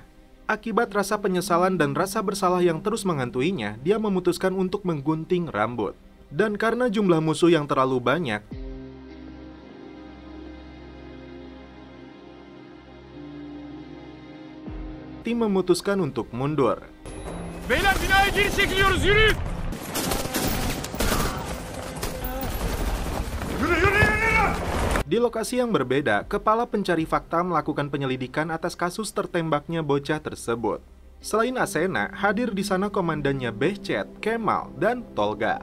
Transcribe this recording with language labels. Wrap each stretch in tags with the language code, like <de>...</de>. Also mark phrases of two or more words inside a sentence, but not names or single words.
<id>Akibat rasa penyesalan dan rasa bersalah yang terus menghantuinya, dia memutuskan untuk menggunting rambut. Dan karena jumlah musuh yang terlalu banyak, tim memutuskan untuk mundur.</id> <tr>Beyler binaya geri çekiliyoruz, yürüyün!</tr> <id>Di lokasi yang berbeda, kepala pencari fakta melakukan penyelidikan atas kasus tertembaknya bocah tersebut. Selain Asena, hadir di sana komandannya Behcet, Kemal, dan Tolga.</id>